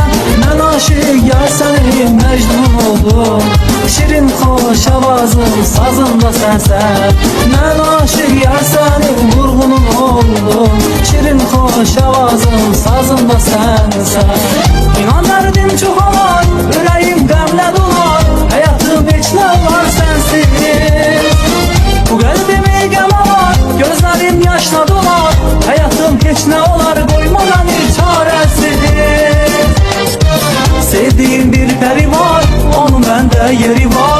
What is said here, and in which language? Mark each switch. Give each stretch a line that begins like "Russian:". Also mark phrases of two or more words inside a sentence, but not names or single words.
Turkish: Ben aşık yar senin mecnun oldum. Şirin hoş avazım, sazımda sensen. Ben aşık yar senin vurgunun oldum. Şirin hoş avazım, sazımda sensen.
Azerbaijani: İnan derdim çoxalar, ürəyim qəmlə dolar. Həyatım heç nə var sensiz. Bu qəlbimi qəm alar, gözlərim yaşla dolar. Həyatım heç nə olar, qoyma məni çarəsiz. Sevdiğim bir peri var, onun məndə yeri var.